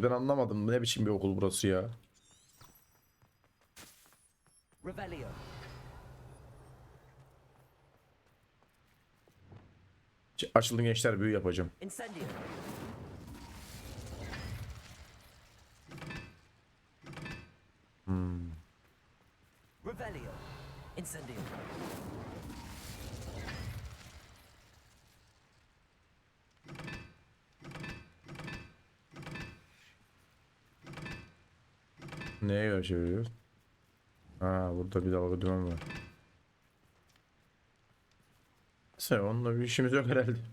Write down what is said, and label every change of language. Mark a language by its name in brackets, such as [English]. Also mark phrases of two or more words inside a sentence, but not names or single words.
[Turkish] Ben anlamadım. Ne biçim bir okul burası ya? [Latin] Revelio. [Turkish] Açılın gençler, büyü yapacağım. [Latin] Incendio. Revelio. Incendio. [Turkish] Neye göre çeviriyoruz? Ha, burada bir dalga dümen var. Neyse, onunla bir işimiz yok herhalde.